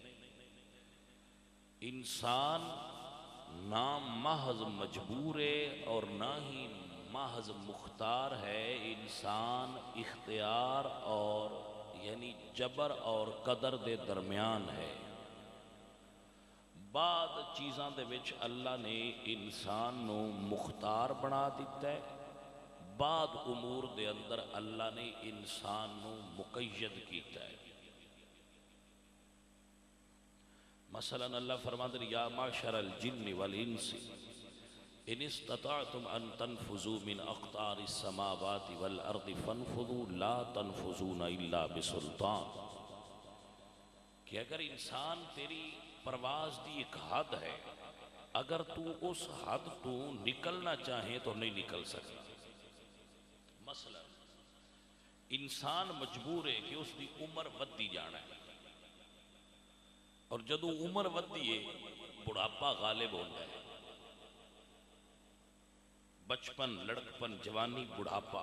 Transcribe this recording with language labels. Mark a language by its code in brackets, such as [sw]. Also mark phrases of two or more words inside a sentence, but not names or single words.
[ur] انسان نہ محض مجبور ہے اور نہ ہی محض مختار ہے، انسان اختیار اور یعنی جبر اور قدر دے درمیان ہے۔ [pa] بعد چیزاں دے وچ اللہ نے انسان نو مختار بنا دیتا ہے، بعد امور دے اندر اللہ نے انسان نو مقید کیتا ہے۔ [ar] مثلا [ur] اللہ فرماتے ہیں [ar] یا معشر الجن والانس ان استطعتم ان تنفذوا من اقطار السماوات والارض فانفذوا لا تنفذون الا بسلطان، [pa] کہ اگر انسان تیری پرواز دی ایک حد ہے، اگر تو اس حد تو نکلنا چاہے تو نہیں نکل سکتا۔ مثلا انسان مجبور ہے کہ اس دی عمر ودی جانا ہے، اور جدو عمر ودی ہے [ur] بڑھاپا غالب ہوتا ہے، [pa] بچپن لڑکپن جوانی بڑھاپا۔